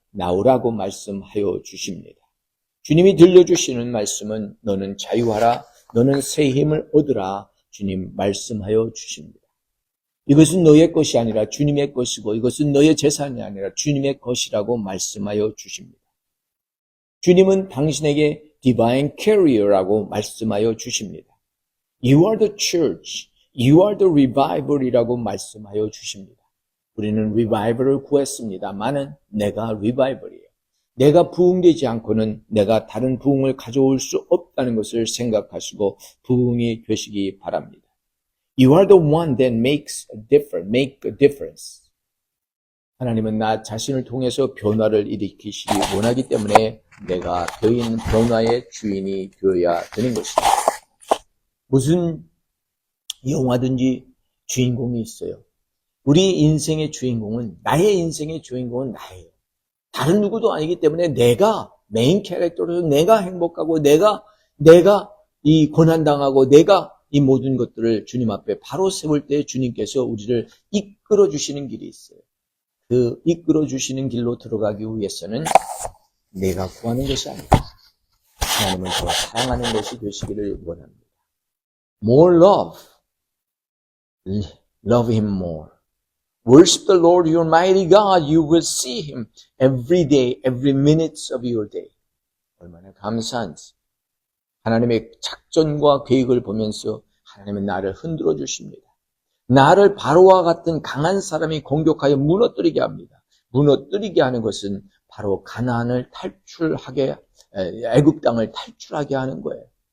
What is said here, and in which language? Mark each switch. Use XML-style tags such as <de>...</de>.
<ko>나오라고 말씀하여 주십니다. 주님이 들려주시는 말씀은 너는 자유하라, 너는 새 힘을 얻으라 주님 말씀하여 주십니다. 이것은 너의 것이 아니라 주님의 것이고 이것은 너의 재산이 아니라 주님의 것이라고 말씀하여 주십니다. 주님은 당신에게 divine carrier라고 말씀하여 주십니다.</ko> <en>You are the church, you are the revival이라고</en> <ko>말씀하여 주십니다. 우리는 revival을 구했습니다만은 내가 revival이에요. 내가 부흥되지 않고는 내가 다른 부흥을 가져올 수 없다는 것을 생각하시고 부흥이 되시기 바랍니다.</ko> <en>You are the one that make a difference.</en> <ko>하나님은 나 자신을 통해서 변화를 일으키시기 원하기 때문에 내가 너희는 변화의 주인이 되어야 되는 것입니다. 무슨 영화든지 주인공이 있어요. 우리 인생의 주인공은, 나의 인생의 주인공은 나예요. 다른 누구도 아니기 때문에 내가 메인 캐릭터로서 내가 행복하고 내가 이 고난당하고 내가 이 모든 것들을 주님 앞에 바로 세울 때 주님께서 우리를 이끌어 주시는 길이 있어요. 그 이끌어 주시는 길로 들어가기 위해서는 내가 구하는 것이 아니라 하나님을 더 사랑하는 것이 되시기를 원합니다.</ko> <en>More love. Love Him more. Worship the Lord your mighty God. You will see Him every day, every minute of your day.</en> <ko>얼마나 감사한지. 하나님의 작전과 계획을 보면서 하나님은 나를 흔들어 주십니다. 나를 바로와 같은 강한 사람이 공격하여 무너뜨리게 합니다. 무너뜨리게 하는 것은 바로 가나안을 탈출하게, 애굽 땅을 탈출하게 하는 거예요.</ko>